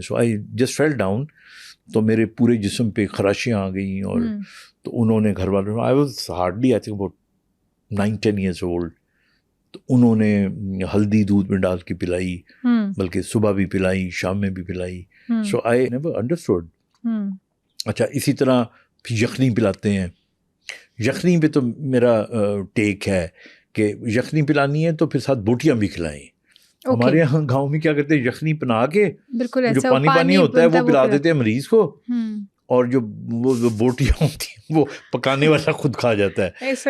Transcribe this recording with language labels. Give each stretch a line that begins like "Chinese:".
English: so I just fell down,
Urdu: تو میرے پورے جسم پہ خراشیاں آ گئیں, اور تو انہوں نے گھر والوں,
English: I was hardly I think about 9-10 years old,
Urdu: تو انہوں نے ہلدی دودھ میں ڈال کے پلائی, بلکہ صبح بھی پلائی, شام میں بھی پلائی.
English: So I never understood.
Urdu: اچھا, اسی طرح یخنی پلاتے ہیں. یخنی پہ تو میرا ٹیک ہے کہ یخنی پلانی ہے تو پھر ساتھ بوٹیاں بھی کھلائیں. ہمارے یہاں گاؤں میں کیا کرتے ہیں, یخنی بنا کے جو پانی ہوتا ہے وہ پلا دیتے ہیں مریض کو, اور جو وہ بوٹیاں ہوتی ہیں وہ پکانے والا خود کھا جاتا ہے.